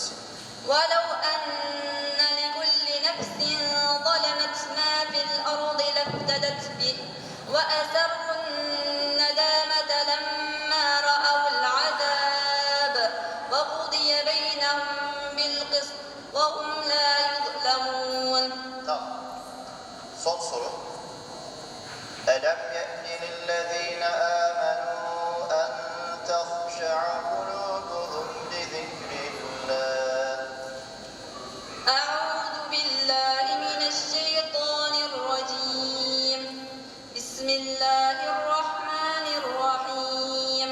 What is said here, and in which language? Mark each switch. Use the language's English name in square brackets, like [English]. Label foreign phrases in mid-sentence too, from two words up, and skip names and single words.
[Arabic] ولو أن لكل نفس ظلمت ما في الأرض لافتدت به وأسروا الندامة لما رأوا العذاب وقضي بينهم بالقسط وهم لا يظلمون. [Turkish] Tamam. Son soru. [Arabic] ألم يأن للذين آمنوا أن تخشع قلوبهم لذكر الله أعوذ بالله من الشيطان الرجيم بسم الله الرحمن الرحيم